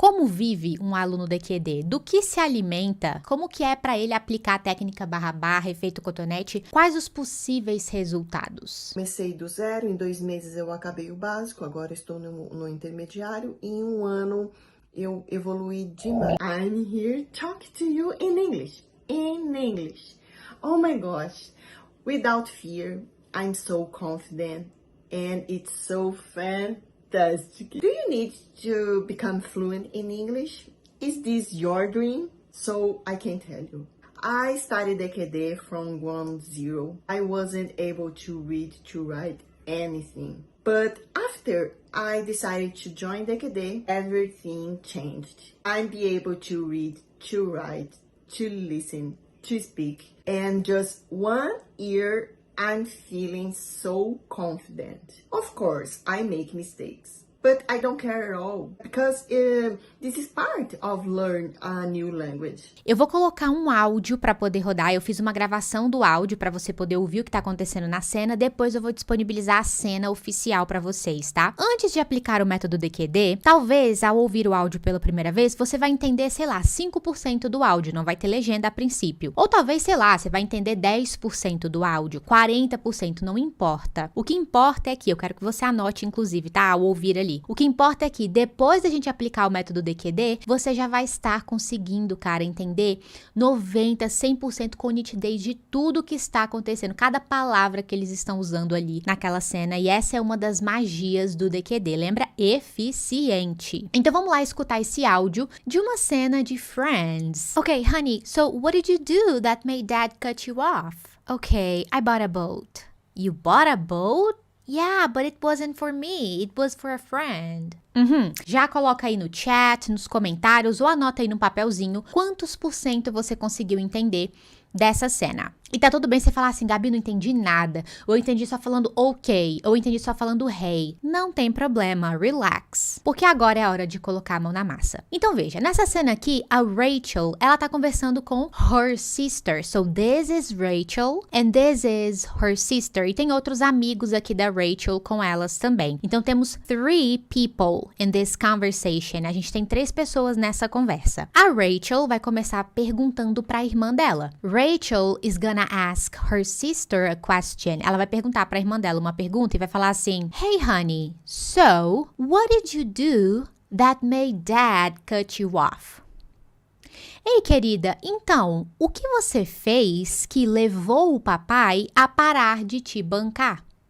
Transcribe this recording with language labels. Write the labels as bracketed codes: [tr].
[pt] Como vive um aluno DQD? Do que se alimenta? Como que é para ele aplicar a técnica //, efeito cotonete? Quais os possíveis resultados? Comecei do zero, em 2 meses eu acabei o básico, agora estou no intermediário e em 1 ano eu evoluí demais. [en] I'm here talking to you in English. In English. Oh my gosh. Without fear, I'm so confident and it's so fantastic. Do you need to become fluent in English? Is this your dream? So I can tell you. I started DQD from 1-0. I wasn't able to read, to write anything. But after I decided to join DQD, everything changed. I'll be able to read, to write, to listen, to speak. And just 1 year, I'm feeling so confident. Of course, I make mistakes. But I don't care at all, because this is part of learn a new language. [pt] Eu vou colocar um áudio para poder rodar. Eu fiz uma gravação do áudio para você poder ouvir o que tá acontecendo na cena. Depois eu vou disponibilizar a cena oficial para vocês, tá? Antes de aplicar o método DQD, talvez ao ouvir o áudio pela primeira vez, você vai entender, sei lá, 5% do áudio, não vai ter legenda a princípio. Ou talvez, sei lá, você vai entender 10% do áudio, 40%, não importa. O que importa é que eu quero que você anote, inclusive, tá? Ao ouvir ali. O que importa é que depois da gente aplicar o método DQD, você já vai estar conseguindo, cara, entender 90%, 100% com nitidez de tudo que está acontecendo, cada palavra que eles estão usando ali naquela cena. E essa é uma das magias do DQD, lembra? Eficiente. Então vamos lá escutar esse áudio de uma cena de Friends. [en] Okay, honey, so what did you do that made dad cut you off? Okay, I bought a boat. You bought a boat? Yeah, but it wasn't for me. It was for a friend. [pt] Já coloca aí no chat, nos comentários ou anota aí no papelzinho quantos % você conseguiu entender dessa cena. E tá tudo bem você falar assim, Gabi, não entendi nada. Ou eu entendi só falando ok. Ou eu entendi só falando hey. Não tem problema, relax. Porque agora é a hora de colocar a mão na massa. Então veja, nessa cena aqui, a Rachel, ela tá conversando com [en] her sister. So this is Rachel and this is her sister. [pt] E tem outros amigos aqui da Rachel com elas também. Então temos [en] 3 people in this conversation. [pt] A gente tem 3 pessoas nessa conversa. A Rachel vai começar perguntando pra irmã dela. [en] Rachel is gonna ask her sister a question. [pt] Ela vai perguntar pra irmã dela uma pergunta e vai falar assim: [en] Hey honey, so what did you do that made dad cut you off? [pt] Ei querida, então, o que você fez que levou o papai a parar de te bancar?